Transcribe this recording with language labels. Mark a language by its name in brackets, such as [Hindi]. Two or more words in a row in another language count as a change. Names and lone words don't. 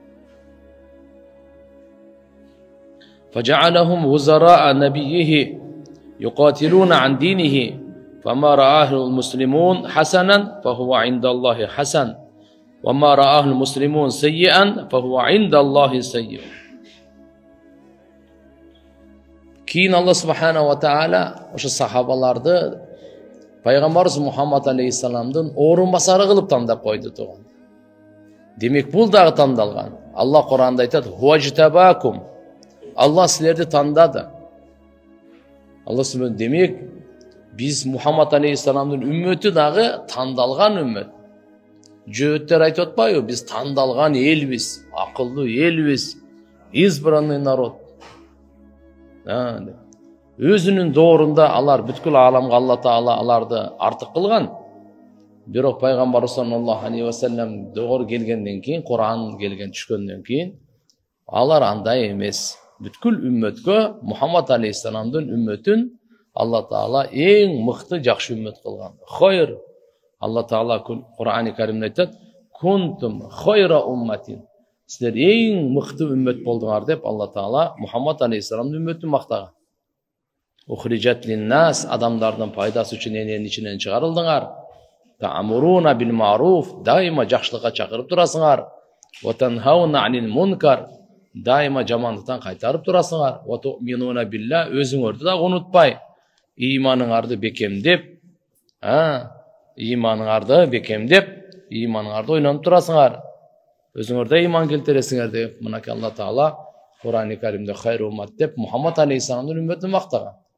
[Arabic] فجعلهم وزراء نبيه يقاتلون عن دينه فما رآه المسلمون حسنا فهو عند الله حسن وما رآه المسلمون سيئا فهو عند الله سيء. [Kyrgyz] Кийин Алла [Arabic] سبحانه وتعالى [Kyrgyz] ошо сахабаларды Пайгамбарыбыз Мухаммад алейхиссаламдын орун басары кылып тандап койду туган. Демек бул дагы тандалган. Алла Куранда айтат: "Хуажтабакум." Алла силерди тандады. Алла субхана демек биз Мухаммад алейхиссаламдын үммөтү дагы тандалган үммөт. Жөөттөр айтып атпайбы? Биз тандалган элбиз, акылдуу элбиз, [Russian] избранный народ. [Kyrgyz] Өзүнүн доорунда алар бүткүл ааламга Алла Таала аларды артык кылган. Бирок пайгамбар [Arabic] صلى الله عليه وسلم [Kyrgyz] доор келгенден кийин, Куран келген түшкөндөн кийин алар андай эмес. Бүткүл үммөткө Мухаммад алейхиссаламдын үммөтүн Алла Таала эң мыкты жакшы үммөт кылган. Хайр. Алла Таала Кур'ани Каримде айтат: [Arabic] "كنتم خير أمة." [Kyrgyz] Силер эң мыкты үммөт болдуңар деп Алла Таала Мухаммад алейхиссаламдын үммөтүн мактаган. [Arabic] أخرجت للناس, [Kyrgyz] адамдардын пайдасы үчүн эненин ичинен чыгарылдыңар. [Arabic] تأمرون بالمعروف, [Kyrgyz] дайыма жакшылыкка чакырып турасыңар. [Arabic] وتنهون عن المنكر, [Kyrgyz] дайыма жамандыктан кайтарып турасыңар. [Arabic] وتؤمنون بالله, [Kyrgyz] өзүңөрдү да унутпай, ыйманыңарды бекемдеп, ыйманыңарды ойлонуп турасыңар. Өзүңөрдө ыйман келтиресиңер деп мынакей Алла Таала Кур'ани Каримде [Arabic] خير أمة [Kyrgyz] деп Мухаммад алейхиссаламдын үммөтүн мактаган.